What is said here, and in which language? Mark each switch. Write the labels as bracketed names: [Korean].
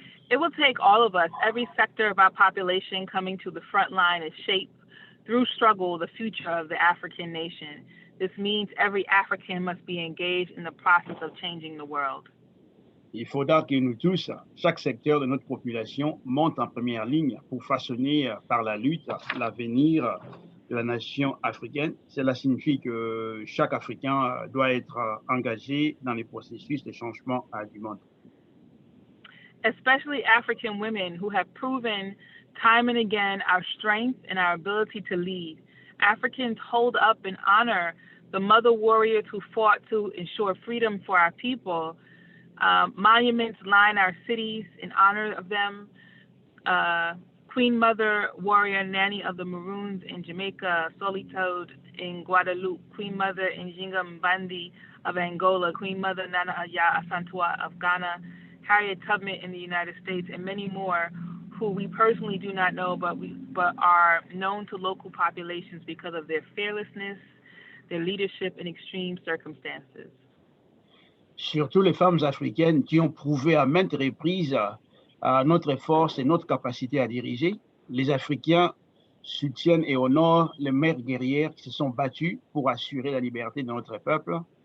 [English] It will take all of us, every sector of our population, coming to the front line and shape, through struggle, the future of the African nation. This means every African must be engaged in the process of changing the world. [French] Il faudra que nous tous, chaque secteur de notre population, monte en première ligne pour façonner par la lutte l'avenir de la nation africaine. Cela signifie que chaque Africain doit être engagé dans les processus de changement du monde. [English] Especially African women who have proven time and again our strength and our ability to lead. Africans hold up and honor the mother warriors who fought to ensure freedom for our people. Monuments line our cities in honor of them. Queen Mother Warrior Nanny of the Maroons in Jamaica, Solitude in Guadeloupe, Queen Mother Njinga Mbandi of Angola, Queen Mother Nana Aya Asantua of Ghana, Harriet Tubman in the United States, and many more who we personally do not know, but are known to local populations because of their fearlessness, their leadership in extreme circumstances. [French] Surtout les femmes africaines qui ont prouvé à maintes reprises notre force et notre capacité à diriger. Les Africains soutiennent et honorent les mères guerrières qui se sont battues pour assurer la liberté de notre peuple.